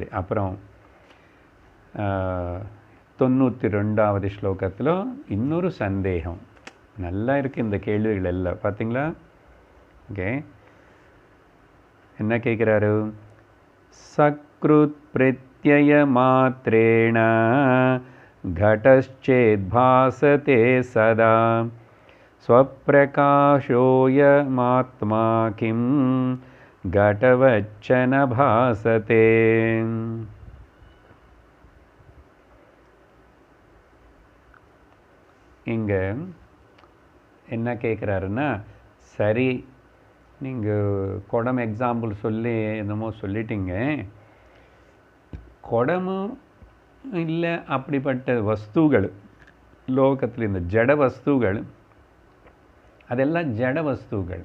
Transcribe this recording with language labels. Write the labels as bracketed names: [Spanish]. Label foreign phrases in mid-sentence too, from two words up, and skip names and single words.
[Tamil] அப்புறம் 92வது ஸ்லோகத்தில் இன்னொரு சந்தேகம் நல்லா இருக்குது. இந்த கேள்விகள் எல்லாம் பார்த்தீங்களா? ஓகே, என்ன கேட்குறாரு? [Sanskrit] सकृत् प्रत्यय मात्रेण घटश्चेद् भासते सदा स्वप्रकाशोऽयमात्मा किं घटवच्च न भासते. [Tamil] இங்கே என்ன கேட்குறாருன்னா, சரி நீங்கள் குடம் எக்ஸாம்பிள் சொல்லி என்னமோ சொல்லிட்டீங்க, குடமும் இல்லை அப்படிப்பட்ட வஸ்துகள் லோகத்தில், இந்த ஜட வஸ்துகள் அதெல்லாம் ஜட வஸ்துகள்.